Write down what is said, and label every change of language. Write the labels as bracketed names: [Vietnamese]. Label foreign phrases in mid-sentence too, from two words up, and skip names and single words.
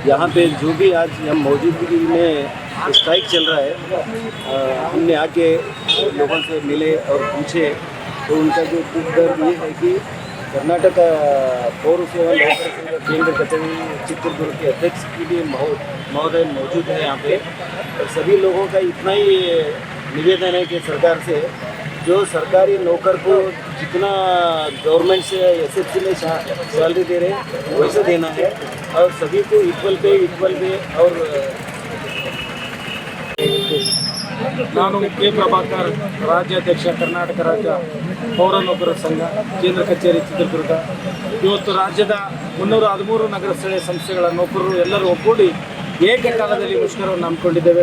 [Hindi] यहाँ पे जो भी आज हम मौजूदगी में स्ट्राइक चल रहा है, हमने आके लोगों से मिले और पूछे तो उनका जो दुख दर्द ये है कि कर्नाटक पौर सेवा नौकर संघ केंद्र कचहरी चित्रदुर्ग के अध्यक्ष की भी महोदय मौजूद है यहाँ पे। और सभी लोगों का इतना ही निवेदन है कि सरकार से जो सरकारी नौकर को जितना गवर्नमेंट से एसएफसी में सैलरी दे रहे हैं वैसे देना है और सभी को [English] equal pay [Hindi] और [Kannada] ನಾನು ಕೆ ಪ್ರಭಾಕರ್ ರಾಜ್ಯಾಧ್ಯಕ್ಷ ಕರ್ನಾಟಕ ರಾಜ್ಯ ಪೌರ ನೌಕರರ ಸಂಘ ಕೇಂದ್ರ ಕಚೇರಿ ಚಿತ್ರದುರ್ಗ ಇವತ್ತು ರಾಜ್ಯದ 313 ನಗರ ಸ್ಥಳೀಯ ಸಂಸ್ಥೆಗಳ ನೌಕರರು ಎಲ್ಲರೂ ಒಗ್ಗೂಡಿ ಏಕಕಾಲದಲ್ಲಿ ಮುಷ್ಕರವನ್ನು ಹಮ್ಮಿಕೊಂಡಿದ್ದೇವೆ.